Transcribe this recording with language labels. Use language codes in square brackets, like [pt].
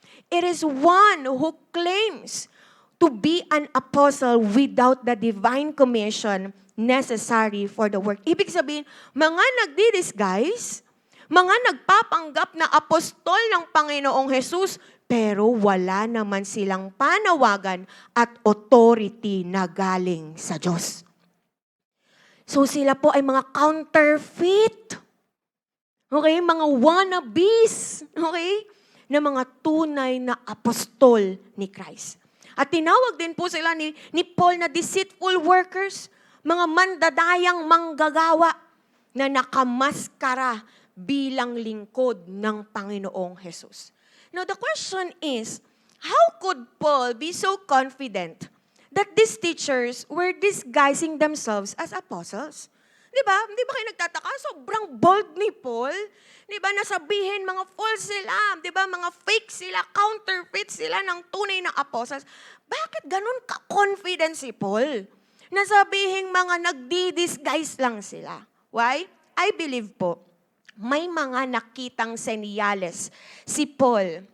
[en] It is one who claims to be an apostle without the divine commission necessary for the work. [tl] Ibig sabihin, mga nagdi-disguise, mga nagpapanggap na apostol ng Panginoong Jesus, pero wala naman silang panawagan at authority na galing sa Diyos. So sila po ay mga counterfeit. Okay? Mga wannabes. Okay? Na mga tunay na apostol ni Christ. At tinawag din po sila ni Paul na deceitful workers, mga mandadayang manggagawa na nakamaskara bilang lingkod ng Panginoong Jesus. [en] Now the question is, how could Paul be so confident that these teachers were disguising themselves as apostles? [tl] Di ba? Di ba kayo nagtataka? Sobrang bold ni Paul. Di ba? Nasabihin mga false sila. Di ba? Mga fake sila, counterfeit sila ng tunay na apostles. Bakit ganun ka-confident si Paul? Nasabihin mga nagdi-disguise lang sila. [en] Why? [tl] I believe po, may mga nakitang senyales si Paul.